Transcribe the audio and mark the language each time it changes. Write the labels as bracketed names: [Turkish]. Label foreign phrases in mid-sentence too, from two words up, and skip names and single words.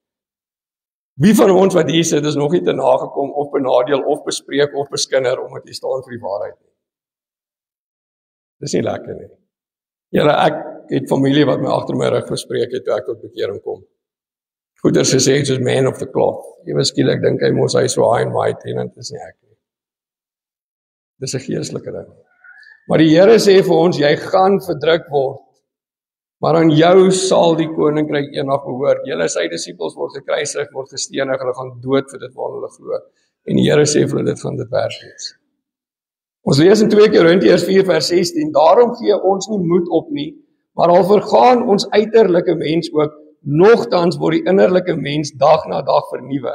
[Afrikaans] Wie van ons wat hier sit, is nog nie te nagekom, of benadeel, of bespreek, of beskinder, omdat jy staan vir die waarheid nie. Dis nie lekker nie. Julle, ek het familie wat my agter my rug bespreek het, toe ek tot bekering kom. Goeders gesê, soos [English] man of the cloth. [Afrikaans] Ewe skielik dink hy mos hy so [English] high and mighty, [Afrikaans] en dit is nie ek nie. Dis 'n geestelike ding. Maar die Here sê vir ons, jy gaan verdruk word, maar aan jou sal die koninkryk eendag behoort. Julle sy disippels word gekruisig, word gestenig, hulle gaan dood vir dit waarna hulle glo. En die Here sê vir hulle, dit gaan dit werd wees. Ons lees in 2 Korintiërs 4 vers 16, daarom gee ons nie moed op nie, maar al vergaan ons uiterlike mens ook, nogtans word die innerlike mens dag na dag vernuwe.